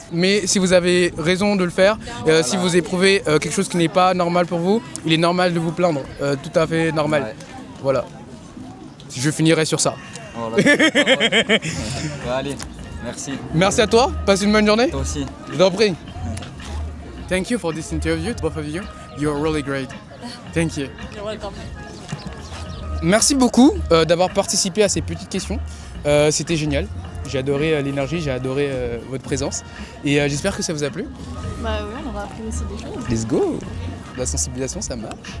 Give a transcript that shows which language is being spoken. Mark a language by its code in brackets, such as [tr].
[fr] Mais si vous avez raison de le faire, si vous éprouvez quelque chose qui n'est pas normal pour vous, il est normal de vous plaindre. Tout à fait normal. Ouais. Voilà. Je finirai sur ça. Voilà. Ouais, allez, merci. Merci à toi, passe une bonne journée. Toi aussi. Je t'en prie. [en] Thank you for this interview, both of you. You're really great. Thank you. You're welcome. [fr] Merci beaucoup d'avoir participé à ces petites questions. C'était génial. J'ai adoré l'énergie, j'ai adoré votre présence. Et j'espère que ça vous a plu. Bah oui, on aura appris aussi des choses. [en] Let's go. [fr] La sensibilisation, ça marche.